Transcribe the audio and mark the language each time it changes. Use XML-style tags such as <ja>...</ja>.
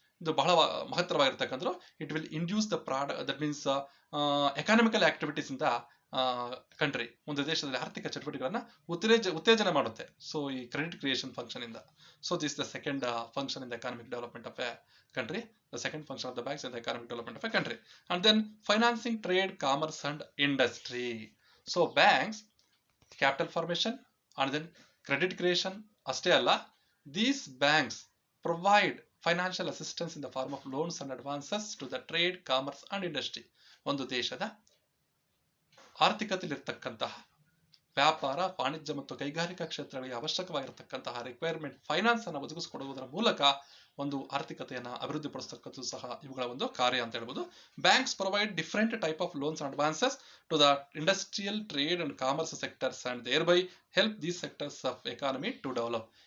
<kn>ಇದು ಬಹಳ ಮಹತ್ತರವಾಗಿರ್ತಕ್ಕಂಥ.</kn> <en>it will induce the product, that means economical activities in the country,</en> <kn>ಒಂದು ದೇಶದಲ್ಲಿ ಆರ್ಥಿಕ ಚಟುವಟಿಕೆಗಳನ್ನ ಉತ್ತೇಜನ ಮಾಡುತ್ತೆ.</kn> <en>So ಈ credit creation function ಇಂದ. So this the second function in the economic development of a country. The second function of the banks is the economic development of a country. And then financing trade, commerce and industry. So banks, capital formation and then credit creation</en> <kn>ಅಷ್ಟೇ ಅಲ್ಲ,</kn> <en>these banks provide financial assistance in the form of loans and advances to the trade, commerce and industry.</en> <kn>ಒಂದು ದೇಶದ ಆರ್ಥಿಕತೆಯಲ್ಲಿರ್ತಕ್ಕಂತಹ ವ್ಯಾಪಾರ, ವಾಣಿಜ್ಯ ಮತ್ತು ಕೈಗಾರಿಕಾ ಕ್ಷೇತ್ರಗಳಿಗೆ ಅವಶ್ಯಕವಾಗಿರತಕ್ಕಂತಹ requirement finance ಅನ್ನು ಒದಗಿಸಿಕೊಡುವುದರ ಮೂಲಕ ಒಂದು ಆರ್ಥಿಕತೆಯನ್ನು ಅಭಿವೃದ್ಧಿಪಡಿಸತಕ್ಕದ್ದು ಸಹ ಇವುಗಳ ಒಂದು ಕಾರ್ಯ ಅಂತ ಹೇಳ್ಬೋದು.</kn> <en>Banks provide different type of loans and advances to the industrial, trade and commerce sectors and thereby help these sectors of economy to develop.</en>